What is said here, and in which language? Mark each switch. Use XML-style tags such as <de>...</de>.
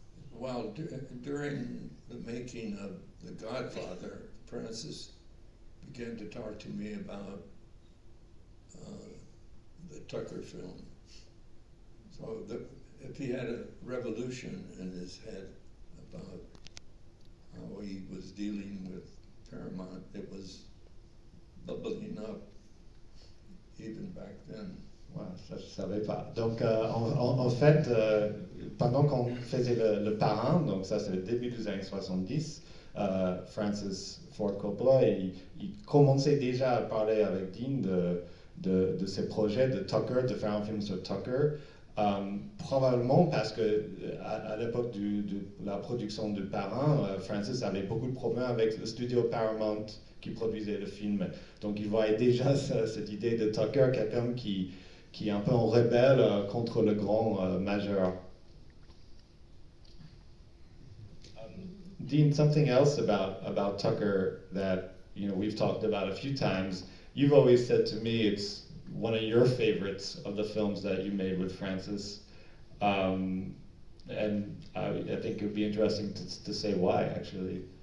<en>Well, during the making of The Godfather, Francis began to talk to me about the Tucker film. So if he had a revolution in his head about how he was dealing with Paramount, it was bubbling up even back then.</en> <fr>Ouais, ça je ne savais pas. Donc en fait, pendant qu'on faisait le Parrain, donc ça c'est le début des années 70, Francis Ford Coppola, il commençait déjà à parler avec Dean de ses projets de Tucker, de faire un film sur Tucker, probablement parce que à l'époque de la production du Parrain, Francis avait beaucoup de problèmes avec le studio Paramount qui produisait le film. Donc il voyait déjà cette idée de Tucker, quelqu'un qui est un peu en rebelle contre le grand majeur.</fr> <en>Dean, something else about Tucker that we've talked about a few times. You've always said to me it's one of your favorites of the films that you made with Francis, and I think it would be interesting to say why, actually.</en>